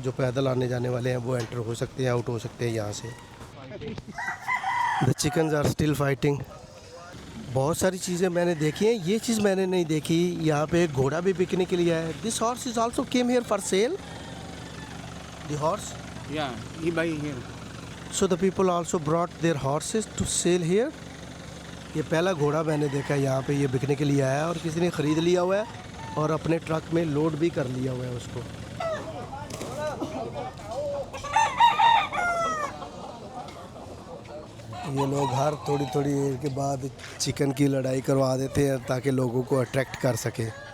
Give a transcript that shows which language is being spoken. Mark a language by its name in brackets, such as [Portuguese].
[Hindi] जो पैदल आने जाने वाले हैं वो एंटर हो सकते हैं, आउट हो सकते हैं यहाँ से। [English] The chickens are still fighting. [Hindi] बहुत सारी चीज़ें मैंने देखी हैं, ये चीज़ मैंने नहीं देखी। यहाँ पे एक घोड़ा भी बिकने के लिए है। [English] This horse is also came here for sale. The horse, Yeah, he buy here. so the people also brought their horses to sell here. [Hindi] ये पहला घोड़ा मैंने देखा है यहाँ पे, ये बिकने के लिए आया है और किसी ने ख़रीद लिया हुआ है और अपने ट्रक में लोड भी कर लिया हुआ है उसको। ये लोग हर थोड़ी थोड़ी देर के बाद चिकन की लड़ाई करवा देते हैं ताकि लोगों को अट्रैक्ट कर सके।